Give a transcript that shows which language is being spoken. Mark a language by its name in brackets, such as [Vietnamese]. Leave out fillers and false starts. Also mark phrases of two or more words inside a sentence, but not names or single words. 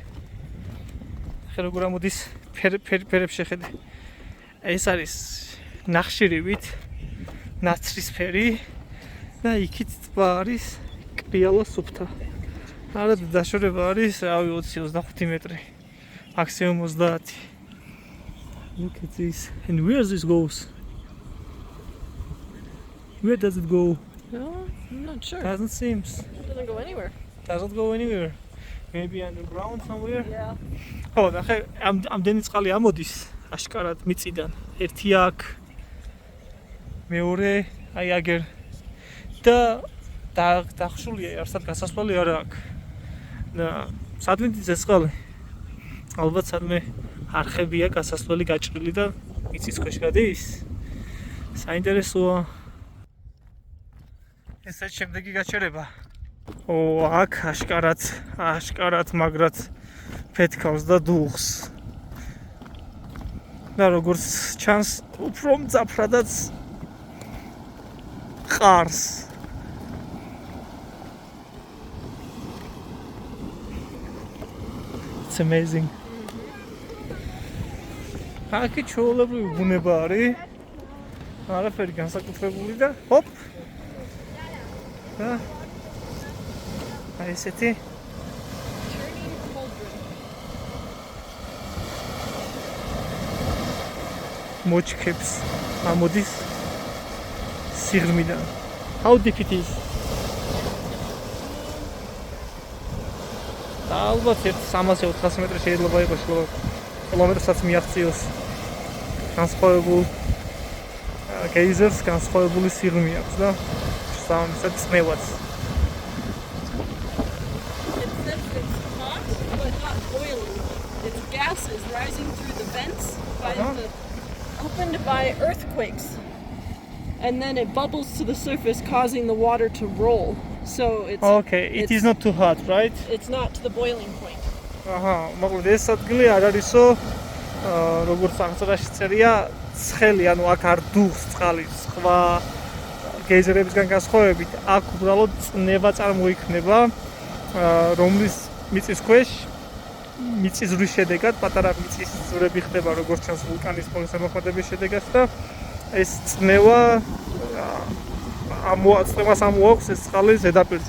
[Georgian] ხე როგორ ამოდის ფერებს შეხედე. ეს არის ნახშირივით ნაცრისფერი და იქით ტბა არის კრიალა სუფთა. არა დაშორება არის რავი 20-25 მეტრი. მაქსიმუმ 30. [English] Look at this. And where this goes? Where does it go? No, I'm not sure. Doesn't seem. It doesn't go anywhere. Doesn't go anywhere. Maybe underground somewhere. Yeah. [Georgian] ხო, ნახე, ამდენი წყალი ამოდის აშკარად მიწიდან. ერთი აქ, მეორე აი აგერ და დახშულია არსად გასასვლელი არა აქვს. და სადმე ეს წყალი? ალბათ სადმე არხებია გასასვლელი გაჭრილი და მიწის ქვეშ გადის. საინტერესოა. ეს შემდეგი გაჩერება. აქ აშკარად მაგრად ფეთქავს და დუღს. და როგორც ჩანს, უფრო მძაფრადაც ყარს. [English] It's amazing. [Georgian] აქ ჩაოლებრივი ბუნება არის. არაფერი განსაკუთრებული და ჰოპ. და აი ესეთი მოჩქებს ამოდის სიღრმიდან. [English] How deep it is? [Georgian] ალბათ 300-400 მეტრი შეიძლება იყოს, კილომეტრსაც მიაღწიოს. განსხვავებულ გეიზერს განსხვავებული სიღრმე აქვს და სამისად წნევაც. [English] Gases rising through the vents opened by earthquakes, and then it bubbles to the surface, causing the water to roll. So it's Okay, it is not too hot, right? It's not to the boiling point. [Georgian] მაგრამ ეს ადგილი არ არისო, როგორც აღწერაში წერია, ცხელი, ანუ აქ არ დუღს წყალი, სხვა გეიზერებისგან განსხვავებით, აქ უბრალოდ წნევა წარმოიქმნება, რომლის მიწის ქვეშ მიწის ზვრის შედეგად პატარა მიწის ზვრები ხდება, როგორც ჩანს ვულკანის მოსამოქმედების შედეგად და ეს წნევა წნევას ამოაქვს ეს წყალი ზედაპირზე.